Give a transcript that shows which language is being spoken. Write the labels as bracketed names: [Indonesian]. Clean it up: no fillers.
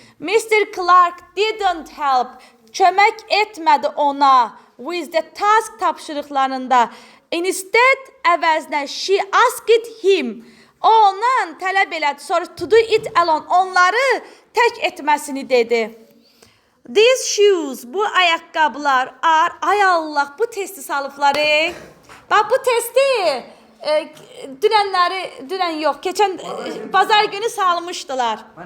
[English] Mr. Clark didn't help. [Azerbaijani] Kömək etmədi ona. [English] With the task [Azerbaijani] tapşırıqlarında. [English] Instead [Azerbaijani] əvəzinə [English] she asked him. [Azerbaijani] O ondan tələb elədi. Sonra [English] to do it alone. [Azerbaijani] Onları tək etməsini dedi. [English] These shoes, [Azerbaijani] bu ayaqqabılar [English] are, [Azerbaijani] ay Allah, bu testi salıblar. Bax, bu testi dünən yox, keçən bazar günü salmışdılar.